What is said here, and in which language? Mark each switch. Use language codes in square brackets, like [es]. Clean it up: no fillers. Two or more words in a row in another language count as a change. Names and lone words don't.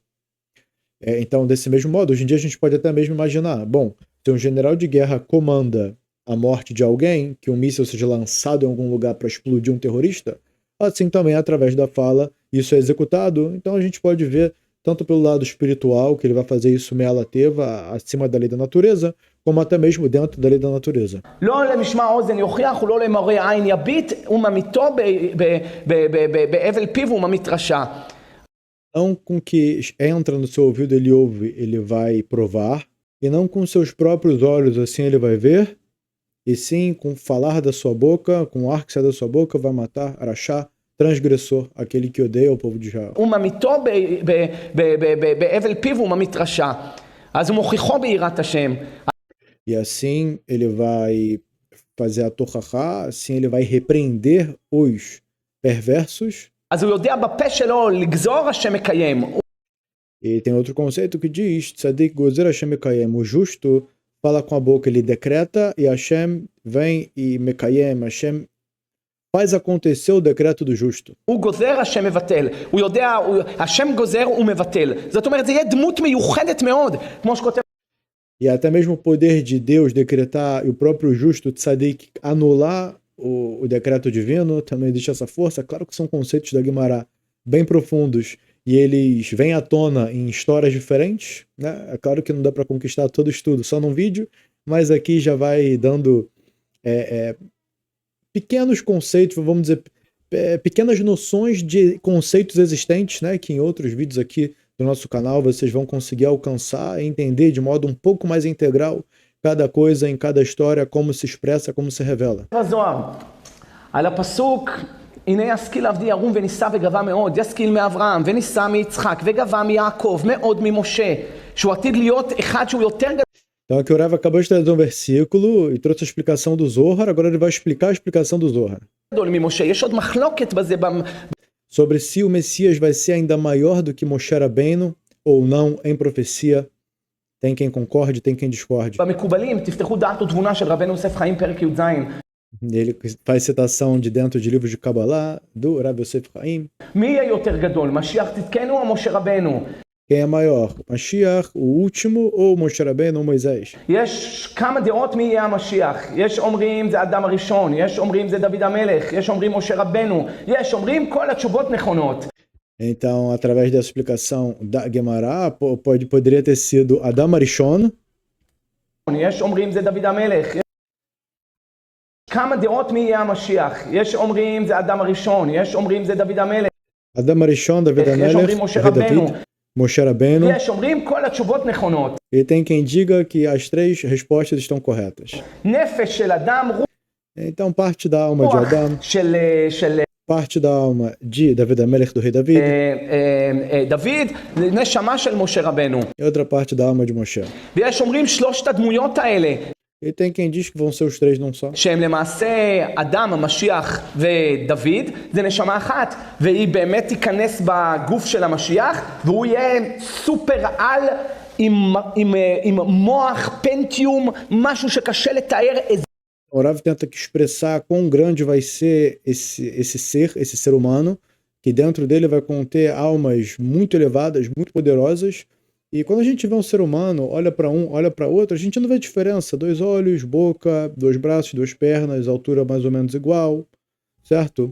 [pt] Então, desse mesmo modo, hoje em dia a gente pode até mesmo imaginar, bom, se um general de guerra comanda a morte de alguém, que um míssil seja lançado em algum lugar para explodir um terrorista, assim também, através da fala, isso é executado. Então a gente pode ver, tanto pelo lado espiritual, que ele vai fazer isso me'alateva, acima da lei da natureza, como até mesmo dentro da lei da natureza. [he] לא למשמע אוזן יוכיח ולא למראה עין יביט, וממיתו בהבל פיו וממית רשע. [pt] Não com que entra no seu ouvido ele ouve, ele vai provar, e não com seus próprios olhos, assim ele vai ver, e sim com falar da sua boca, com o ar que sai da sua boca, vai matar, Arachá, transgressor, aquele que odeia o povo de Israel. [he] וממיתו בהבל פיו וממית רשע. אז הוא מוכיחו ביראת השם. [pt] E assim ele vai fazer a tochachá, assim ele vai repreender os perversos. [he] אז הוא יודע בפה שלו לגזור, השם מקיים. [pt] E tem outro conceito que diz, [he] צדיק גוזר השם מקיים, [pt] o justo fala com a boca, ele decreta, e Hashem vem e mekayem, Hashem faz acontecer o decreto do justo. [he] הוא גוזר, השם מבטל. הוא יודע, השם גוזר ומבטל. זאת אומרת, זה יהיה דמות מיוחדת מאוד, כמו שכותב. [pt] E até mesmo o poder de Deus decretar e o próprio justo Tzadik anular o decreto divino, também existe essa força. Claro que são conceitos da Guimará bem profundos e eles vêm à tona em histórias diferentes, né? É claro que não dá para conquistar todo estudo só num vídeo, mas aqui já vai dando pequenos conceitos, vamos dizer, pequenas noções de conceitos existentes, né? Que em outros vídeos aqui do nosso canal vocês vão conseguir alcançar e entender de modo um pouco mais integral cada coisa em cada história, como se expressa, como se revela. [he] הזוהר, על הפסוק, הנה ישכיל עבדי ירום ונישא וגבה מאוד, ישכיל מאברהם ונישא מיצחק וגבה מיעקב מאוד ממשה, שהוא עתיד להיות אחד שהוא יותר גדול. [pt] Então aqui o Rav acabou de trazer um versículo e trouxe a explicação do Zohar, agora ele vai explicar a explicação do Zohar. [he] ממשה, יש עוד מחלוקת בזה. [pt] Sobre se o Messias vai ser ainda maior do que Moshe Rabbeinu ou não em profecia. Tem quem concorde, tem quem discorde. [he] במקובלים, תפתחו דעת ותבונה של רבנו יוסף חיים פרק י"ז. [pt] Ele faz citação de dentro de livros de Kabbalah, do Rav Yosef Chaim. [he] מי יהיה יותר גדול, משיח צדקנו או משה רבנו? [pt] Quem é maior, Mashiach, o último, ou Moshe Rabbeinu ou Moisés? [he] יש כמה דעות מי יהיה המשיח. יש אומרים זה אדם הראשון, יש אומרים זה דוד המלך, יש אומרים משה רבנו, יש אומרים כל התשובות נכונות. [pt] Então, através dessa explicação da Gemara, poderia ter sido Adam Arishon. [he] יש אומרים זה דוד המלך. כמה דעות מי יהיה המשיח. יש אומרים זה אדם הראשון, יש אומרים זה דוד המלך. Adam Arishon, David Amelech, David, Moshe Rabbeinu. יש אומרים כל התשובות נכונות. [pt] E tem quem diga que as três respostas estão corretas. [he] נפש של אדם, [pt] Então, parte da alma de Adam, parte da alma de David Amelech, do rei David, [he] דוד, נשמה של משה רבנו. [pt] e outra parte da alma de Moshe. [he] ויש אומרים שלושת הדמויות האלה. [pt] E tem quem diz que vão ser os três num só. [he] שהם למעשה אדם, המשיח ודוד, זה נשמה אחת, והיא באמת תיכנס בגוף של המשיח, והוא יהיה סופר על עם מוח, פנטיום, משהו שקשה לתאר. [pt] O Rav tenta que expressar quão grande vai ser esse ser humano, que dentro dele vai conter almas muito elevadas, muito poderosas. E quando a gente vê um ser humano, olha para um, olha para outro, a gente não vê diferença. 2 olhos, boca, 2 braços, 2 pernas, altura mais ou menos igual, certo?